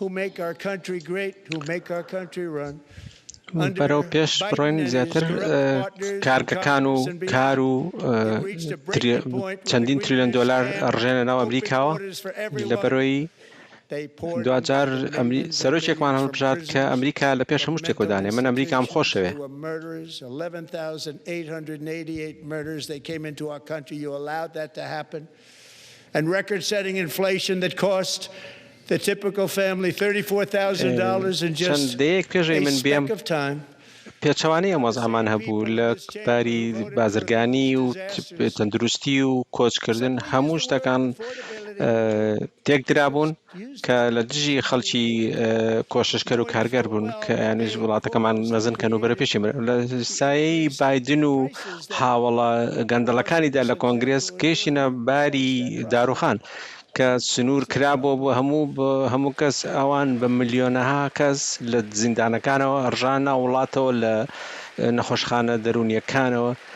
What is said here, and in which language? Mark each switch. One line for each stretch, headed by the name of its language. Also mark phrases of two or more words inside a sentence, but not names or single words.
Central Kurdish: بەرەو پێش بڕۆین زیاتر کارگەکان و کار و چەندین تریلیۆن دۆلار ئەڕژێنە ناو ئەمریکاوە لەبەرەوەی دوجار سەرۆکێکمان هەڵبژات کە ئەمریکا لە پێش هەموو شتێک دانێ من ئەمریکام خۆشەوێ
English: and record-setting inflation that cost the typical family $34,000 in just a speck of time.
Central Kurdish: پێچەوانەی ئەم وەزعمان هەبوو لە باری بازرگانی و تەندروستی و کۆچکردن هەموو شتەکان تێک درابوون کە لە دژی خەڵکی کۆششکەر و کارگەر بوون کە یانیش وڵاتەکەمان مەزنکەن و بەرە پێشی لە سایەی بایدن و هاوڵە گەندەڵەکانیدا لە کۆنگرێس گەیشتینە باری داروخان کە سنوور کرابووە بۆ هەموو کەس ئەوان بە ملیۆنەها کەس لە زیندانەکانەوە ئەڕژانە وڵاتەوە لە نەخۆشخانە دەرونیەکانەوە